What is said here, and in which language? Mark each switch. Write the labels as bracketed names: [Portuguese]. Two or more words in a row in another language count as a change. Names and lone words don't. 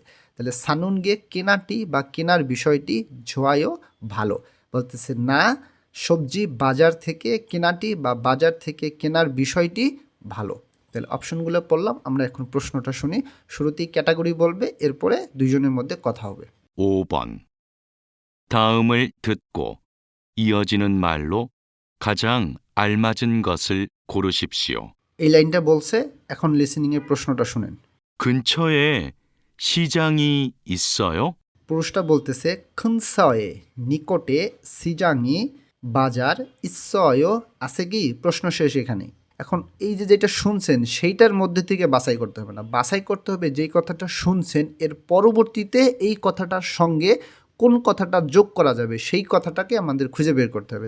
[Bangla] তাহলে সানুনগে কেনাটি বা কেনার বিষয়টি, ঝোয়ায়ও ভালো, বলতেছে না সবজি বাজার থেকে কেনাটি বা বাজার থেকে কেনার বিষয়টি ভালো। তাহলে অপশনগুলো পড়লাম, আমরা এখন প্রশ্নটা শুনি। শুরুতেই ক্যাটাগরি বলবে, এরপরে দুইজনের মধ্যে কথা হবে। [Korean] 5번. 다음을 듣고 이어지는 말로 가장 알맞은 것을 고르십시오. [Bangla] এই লাইনটা বলছে, এখন লিসেনিংয়ের প্রশ্নটা শুনেন। [Korean] 근처에 시장이 있어요? [Bangla] পুরুষটা বলতেছে 큰서에 নিকটে, সিজাংই বাজার, ইসয় আছে কি, প্রশ্ন শেষ এখানে। এখন এই যে যেটা শুনছেন সেইটার মধ্যে থেকে বাছাই করতে হবে না, বাছাই করতে হবে যেই কথাটা শুনছেন এর পরবর্তীতে এই কথাটার সঙ্গে কোন কথাটা যোগ করা যাবে সেই কথাটাকে আমাদের খুঁজে বের করতে হবে।